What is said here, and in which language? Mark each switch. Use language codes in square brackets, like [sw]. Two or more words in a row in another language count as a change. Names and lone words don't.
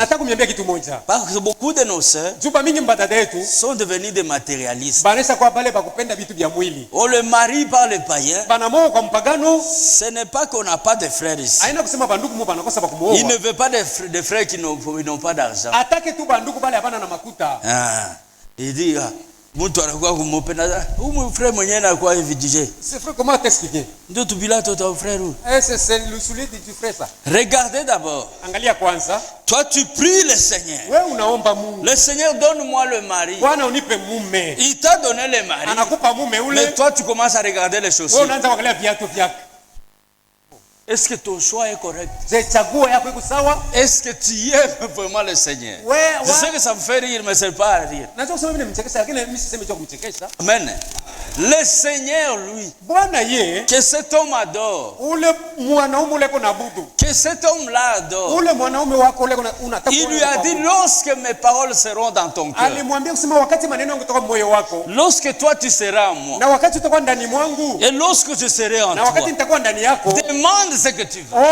[fr] Parce que beaucoup de nos sœurs sont devenus des matérialistes. On le marie par les païens. Ce n'est pas qu'on n'a pas de frères ici. Il ne veut pas de frères qui n'ont pas d'argent. Il dit, [sw] Mtu anakuwa kumupenda. Huyu frère mwenyewe anakuwa hivi DJ. [fr] C'est frère, comment t'expliquer? Ndio tubila toto frère. C'est le soulier du frère ça. Regardez d'abord. [sw] Angalia kwanza. [fr] Toi tu pries le Seigneur. [sw] Wewe unaomba Mungu. [fr] Le Seigneur donne-moi le mari. [sw] Bwana unipe mume. [fr] Il t'a donné le mari. [sw] Anakupa mume ule. [fr] Mais toi tu commences à regarder les chaussures. [sw] Wewe unaanza kuangalia viatu vyake. [fr] Est-ce que ton choix est correct? Est-ce que tu aimes vraiment le Seigneur? Je sais que ça me fait rire, mais ce n'est pas à rire. Amen. Le Seigneur, lui, que cet homme adore, que cet homme-là adore, il lui a dit, lorsque mes paroles seront dans ton cœur, lorsque toi tu seras en moi, et lorsque je serai en toi, demande ce que tu veux.